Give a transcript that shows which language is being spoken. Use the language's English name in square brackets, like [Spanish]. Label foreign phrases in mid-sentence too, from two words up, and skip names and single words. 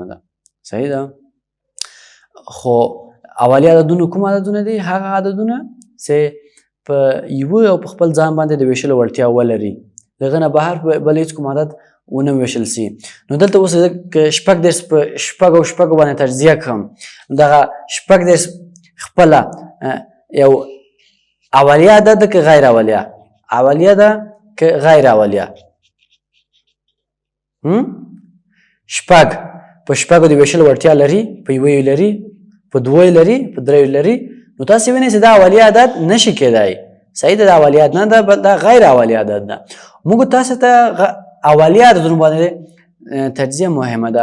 [Pashto] ده صحیح ده خو اولیه عددونو کوم عددونه دي هغه عددونه چې په یوه او په خپل ځان باندې د ویشلو وړتیا ولري د هغه نه بهر بل هېڅ کوم عدد ونه ویشل سي نو دلته اوس که شپږ دېرش په شپږو باندې تجزیه کړم دغه شپږ دېرش خپله یو اولیه عدد ده که غیر اولیه ده که غیر اولیه شپږ په شپږو د ویشلو وړتیا لري په یوه لري په دوه لري په درې لري نو تاسې وینئ چې دا اولیه عدد نشي کېدای صحیح ده، دا اولیه عدد نه ده، بل دا غیر اولیه عدد ده. موږ تاسو ته اولیه عددونه باندې تجزیه مهمه ده.